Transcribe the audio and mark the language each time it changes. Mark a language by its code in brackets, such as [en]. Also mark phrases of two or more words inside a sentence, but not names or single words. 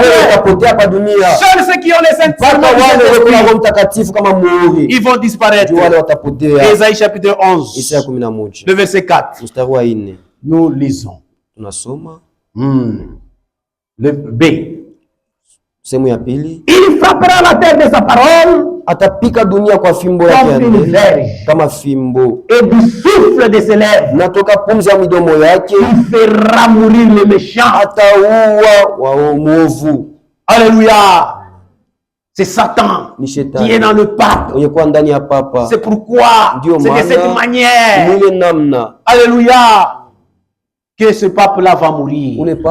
[fr] Seuls ceux qui ont les Saint-Esprit, ils vont disparaître. Ésaïe chapitre 11, le verset 4. Nous lisons. Le B. Il frappera la terre de sa parole [sw] atapika dunia kwa fimbo yake kama fimbo, [fr] et du souffle de ses lèvres [sw] natoka pumzi ya midomo yake, [fr] il fera mourir les méchants. [sw] Ataua waovu. [fr] Alléluia. C'est Satan qui est dans le pape. C'est pourquoi c'est de cette manière, alléluia, que ce pape-là va mourir.